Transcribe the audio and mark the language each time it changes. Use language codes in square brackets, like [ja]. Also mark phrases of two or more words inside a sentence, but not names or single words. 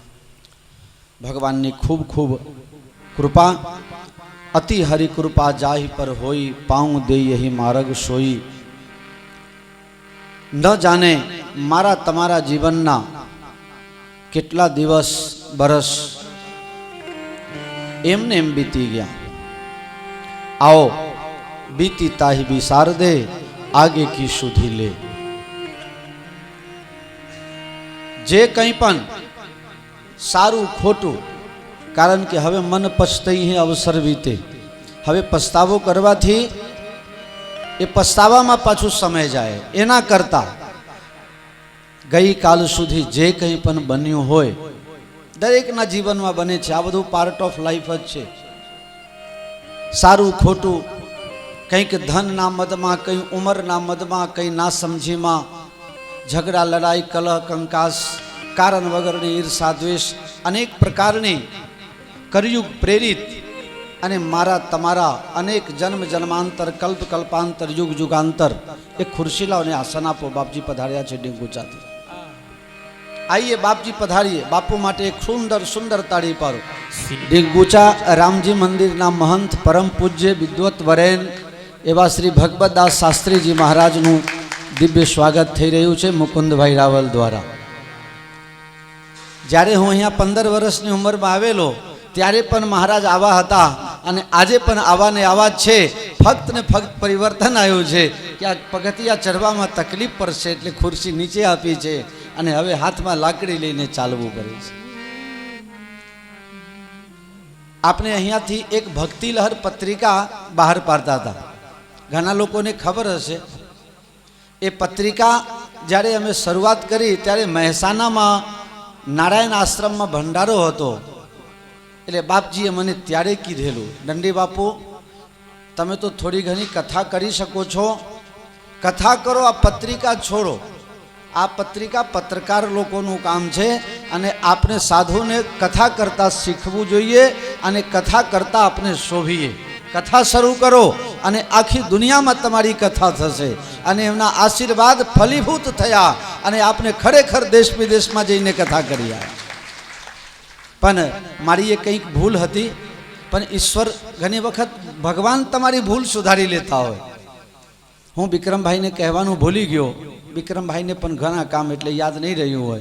[gu] ભગવાનની ખૂબ ખૂબ કૃપા, [hi] अति हरि कृपा जाही पर होई, पाउं दे यही मार्ग सोई. [gu] ન જાણે મારા તમારા જીવનના કેટલા દિવસ બરસ એમને એમ બીતી ગયા. [hi] आओ बीती ताही बिसार दे, आगे की सुधी ले. [gu] જે કહીં પણ સારું ખોટું, કારણ કે હવે [hi] मन पछताई है अवसर वीते. [gu] હવે પછતાવો કરવાથી એ પછતાવામાં પાછું સમય જાય એના કરતા ગઈ કાલ સુધી જે કહીં પણ બન્યું હોય દરેકના જીવનમાં બને છે. આ બધું [en] part of life [gu] જ છે. સારું ખોટું કંઈક ધન ના મદમાં, કંઈ ઉંમર ના મદમાં, કંઈ ના સમજીમાં, ઝઘડા લડાઈ કલહ કંકાસ, કારણ વગરની ઈર્ષા દ્વેષ, અનેક પ્રકારની કળયુગ પ્રેરિત અને મારા તમારા અનેક જન્મ જન્માંતર કલ્પ કલ્પાંતર યુગ યુગાંતર એક ખુરશી લાઓ ને આસન આપો. બાપજી પધાર્યા છે ડીંગુચાથી. [hi] आइए बापजी पधारिए. [gu] બાપુ માટે એક સુંદર સુંદર તાડી પારો. ડીંગુચા રામજી મંદિરના મહંત પરમ પૂજ્ય વિદ્વત વરેન એવા શ્રી ભગવતદાસ શાસ્ત્રીજી મહારાજનું દિવ્ય સ્વાગત થઈ રહ્યું છે મુકુંદભાઈ રાવલ દ્વારા. જ્યારે હું અહીંયા 15 વર્ષની ઉંમરમાં આવેલો ત્યારે પણ મહારાજ આવા હતા અને આજે પણ આવા ને આવા જ છે. ફક્ત ને ફક્ત પરિવર્તન આવ્યું છે કે આ પગથિયા ચઢવામાં તકલીફ પડશે એટલે ખુરશી નીચે આપી છે અને હવે હાથમાં લાકડી લઈને ચાલવું પડે છે. આપણે અહીંયાથી એક ભક્તિ લહર પત્રિકા બહાર પાડતા થા. ઘણા લોકોને ખબર હશે. એ પત્રિકા જ્યારે અમે શરૂઆત કરી ત્યારે મહેસાણામાં નારાયણ આશ્રમમાં ભંડારો હતો. એટલે બાપજીએ મને ત્યારે કીધેલું, દંડી બાપુ તમે તો થોડી ઘણી કથા કરી શકો છો, કથા કરો, આ પત્રિકા છોડો. આ પત્રિકા પત્રકાર લોકોનું કામ છે અને આપણે સાધુને કથા કરતા શીખવું જોઈએ અને કથા કરતા આપણે શોભીએ. કથા શરૂ કરો અને આખી દુનિયા માં તમારી કથા થશે અને એમના આશીર્વાદ ફલીભૂત થયા અને આપને ખરેખર દેશ વિદેશમાં જઈને કથા કરી આવ્યા. પણ મારી એ કંઈક ભૂલ હતી, પણ ઈશ્વર ઘણી વખત ભગવાન તમારી ભૂલ સુધારી લેતા હોય. હું વિક્રમભાઈને કહેવાનું ભૂલી ગયો, વિક્રમભાઈને પણ ઘણા કામ એટલે યાદ નહીં રહ્યું હોય.